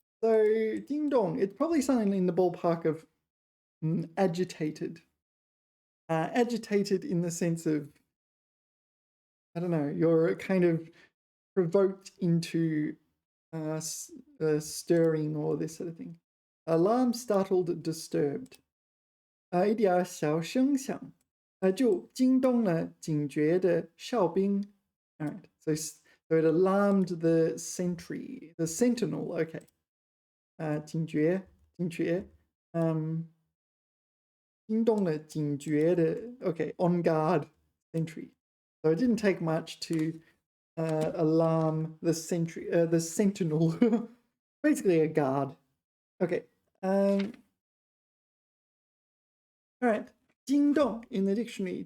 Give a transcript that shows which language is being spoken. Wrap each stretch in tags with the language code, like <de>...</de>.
<en>So 惊动, it's probably something in the ballpark of agitated. Agitated in the sense of, I don't know, you're kind of provoked into stirring or this sort of thing. Alarm, startled, disturbed.</en> <zh>一点小声响，就惊动了警觉的哨兵。</zh> <en>All right, so it alarmed the sentry, the sentinel.</en> <zh>Okay, 警觉，惊动了警觉的。</zh> <en>Okay, on guard sentry. So it didn't take much to alarm the sentry, the sentinel, basically a guard. Okay. All right. 惊动 in the dictionary.</en>